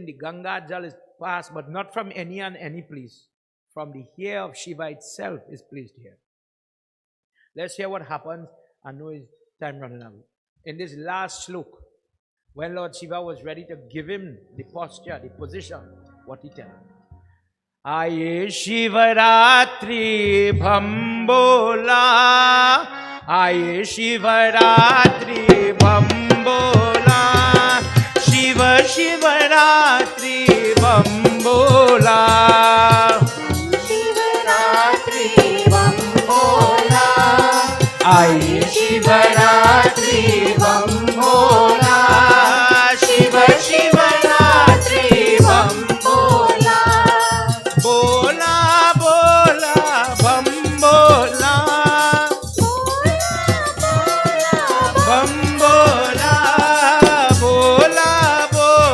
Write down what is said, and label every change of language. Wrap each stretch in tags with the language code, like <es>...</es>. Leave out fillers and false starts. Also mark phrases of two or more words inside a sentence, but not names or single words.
<en>The Ganga Jal is passed, but not from any and any place. From the hair of Shiva itself is placed here. Let's hear what happens. I know it's time running out. In this last slok, when Lord Shiva was ready to give him the posture, the position, what he tell him?</en> <hi>ऐ शिवरात्रि बमभोला, ऐ शिवरात्रि बमभोला, शिव शिवरात्रि बमभोला, Shiva Shivaratri Bhambola, शिवरात्रि बमभोला, Aye शिवरात्रि बमभोला, शिव शिवरात्रि बमभोला, बोला बोला बमभोला, बमभोला बोला बोला</hi>